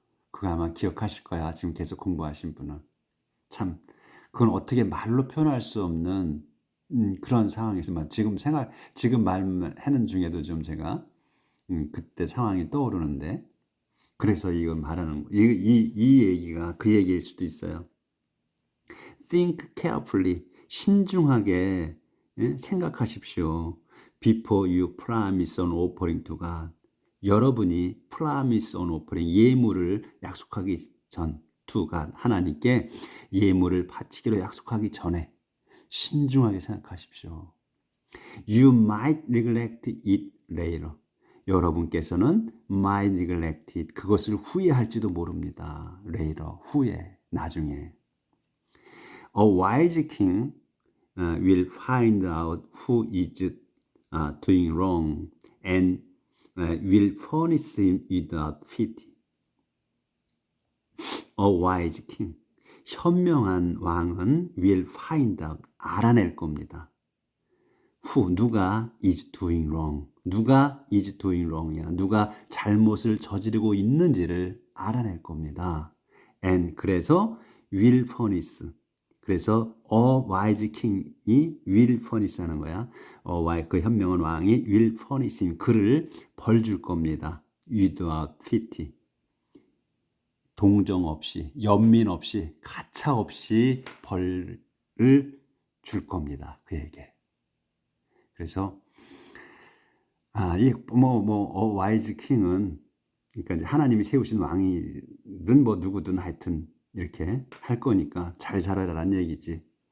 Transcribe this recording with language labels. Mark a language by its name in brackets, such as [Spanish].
[Korean] 그거 아마 기억하실 거야. 지금 계속 공부하신 분은. 참, 그건 어떻게 말로 표현할 수 없는 그런 상황에서 지금 말하는 중에도 좀 제가 그때 상황이 떠오르는데, 그래서 이걸 말하는 이 얘기가 그 얘기일 수도 있어요. [English] Think carefully, [Korean] 신중하게 생각하십시오. [English] Before you promise an offering to God. [Korean] 여러분이 [English] promise an offering, [Korean] 예물을 약속하기 전, [English] to God, [Korean] 하나님께 예물을 바치기로 약속하기 전에 신중하게 생각하십시오. [English] You might neglect it later. [Korean] 여러분께서는 [English] might neglect it, [Korean] 그것을 후회할지도 모릅니다. later, 후회, 나중에. [English] A wise king will find out who is doing wrong and will punish him without pity. A wise king. [Korean] 현명한 왕은 [English] will find out. [Korean] 알아낼 겁니다. [English] Who, [Korean] 누가 [English] is doing wrong. 누가 is doing wrong이야. [Korean] 누가 잘못을 저지르고 있는지를 알아낼 겁니다. [English] And [Korean] 그래서 [English] will punish. 그래서 a wise king이 will punish 하는 거야. [Korean] 그 현명한 왕이 [English] will punish him. [Korean] 그를 벌 줄 겁니다. [English] without pity. [Korean] 동정 없이, 연민 없이, 가차 없이 벌을 줄 겁니다. 그에게. 그래서 와이즈 킹은 그러니까 이제 하나님이 세우신 왕이든 뭐 누구든 하여튼 이렇게 할 거니까 잘 살아라는 얘기지.